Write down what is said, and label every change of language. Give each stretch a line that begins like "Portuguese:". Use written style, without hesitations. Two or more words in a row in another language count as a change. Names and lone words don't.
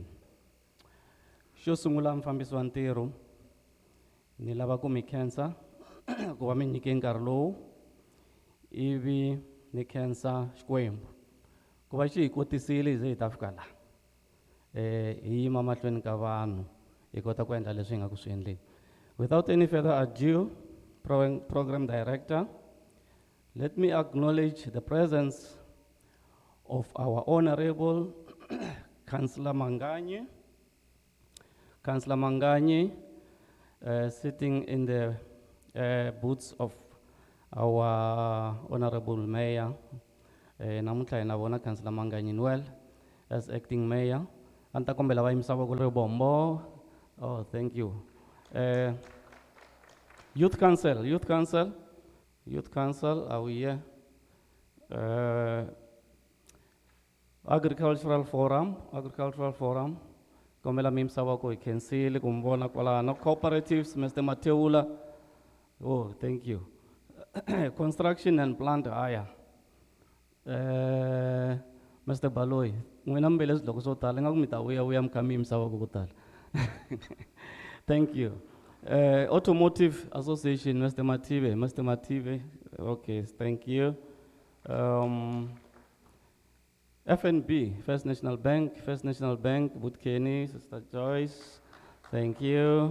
Tsonga: Xo sungula mufambisi wa ntirho, ni lava ku mi khensa ku va mi nyike nkarhi lowu ivi ni khensa Xikwembu ku va xi hi kotisile hi ze hi ta fika laha. Hi yima mahlweni ka vanhu hi kota ku endla leswi hi nga ku swi endleni.
English: Without any further ado, Program Director, let me acknowledge the presence of our Honorable Councillor Manganye. Councillor Manganye, sitting in the booths of our Honorable Mayor.
Tsonga: Namuntlha hi na vona Councillor Manganye Noel
English: as acting mayor.
Tsonga: Anta kombela va yimisa voko ri bombo.
English: Oh, thank you. Youth Council, are we here? Agricultural Forum.
Tsonga: Kombela mi yimisa voko hi khensile ku mi vona kwalano.
English: Cooperatives, Mr. Mateula. Oh, thank you. Construction and plant hire. Mr.
Tsonga: Baloy, n'wina mi vele swidloko swo tala ingaku mi ta vuya mi kha mi yimisa voko ko tala.
English: Thank you. Automotive Association, Mr. Mative, okay, thank you. FNB, First National Bank, Butkeni, Sister Joyce, thank you.